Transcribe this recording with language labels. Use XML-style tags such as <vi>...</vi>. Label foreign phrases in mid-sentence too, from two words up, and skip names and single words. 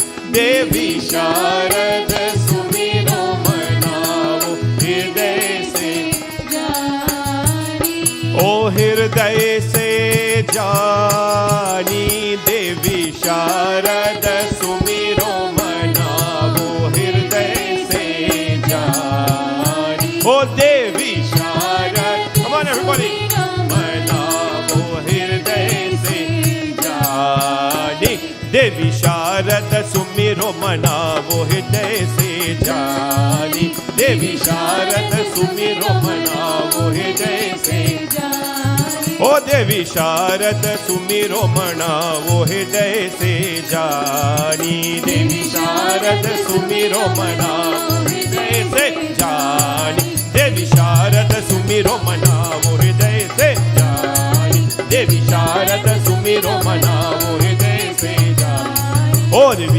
<hi>देवी शारद सुमिरो मनावो हृदय से जानी. ओ हृदय से जानी. देवी शारद सुमिरो मनावो हृदय से जानी.</hi> <en>Oh Devi Sharad. Come on everybody.</en> <hi>मनावो हृदय से जानी. देवी शारद सुमिरो मनावो हृदय से जानी. देवी शारद सुमिरो मनावो हृदय से जानी. O ओ देवी शारद सुमिरो मनावो हृदय से जानी, देवी शारद सुमिरो मनावो हृदय से जानी, देवी शारद सुमिरो मनावो हृदय से जानी, देवी शारद सुमिरो मनावो हृदय से जानी, ओ देवी</hi>